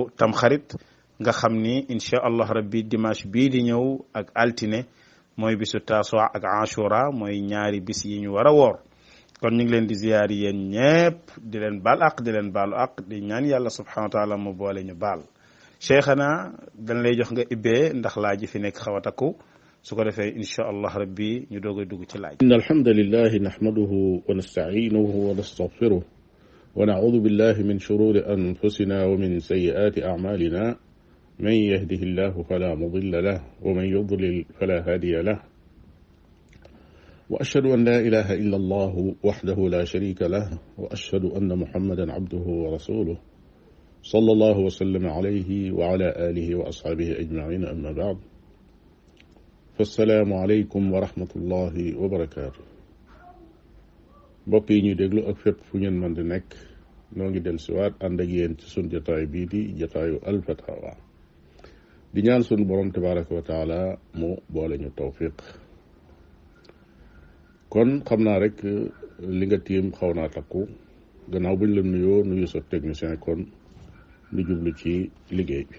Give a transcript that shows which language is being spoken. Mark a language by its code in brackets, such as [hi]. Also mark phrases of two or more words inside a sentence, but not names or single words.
[wo] tamxarit nga xam ni [ar] إن شاء الله ربي [wo] dimanche bii di ñëw ak altine mooy bisu taasuwa ak ashura mooy ñaari bis yi ñu war a woor kon ñu ngi leen di ziar yéen ñépp di leen baal ak di leen baalu ak di ñaan yàlla [ar] سبحانه وتعالى [wo] mu boole ñu baal cheikhana dañ lay jox nga ibbee ndax laaj fi nekk xaw a takku su ko defee [ar] إن شاء الله ربي [wo] ñu doog a dugg ci laaj. [ar] إن الحمد لله نحمده ونستعينه ونستغفره ونعوذ بالله من شرور أنفسنا ومن سيئات أعمالنا من يهده الله فلا مضل له ومن يضلل فلا هادي له وأشهد أن لا إله إلا الله وحده لا شريك له وأشهد أن محمدا عبده ورسوله صلى الله وسلم عليه وعلى آله وأصحابه أجمعين أما بعد السلام عليكم ورحمة الله وبركاته [wo] mbokk yi ñuy déglu ak fépp fu ngeen mën di nekk noo ngi del siwaat ànd ak yéen ci sun jotaay bii di jotaayu alfatawa di ñaan sun borom [ar] تبارك وتعالى [wo] mu boole ñu tawfiq kon xam naa rek li nga tiim xaw naa takku gannaaw buñ la nuyoo nuyu sa technicien kon ñu jublu ci liggéey bi.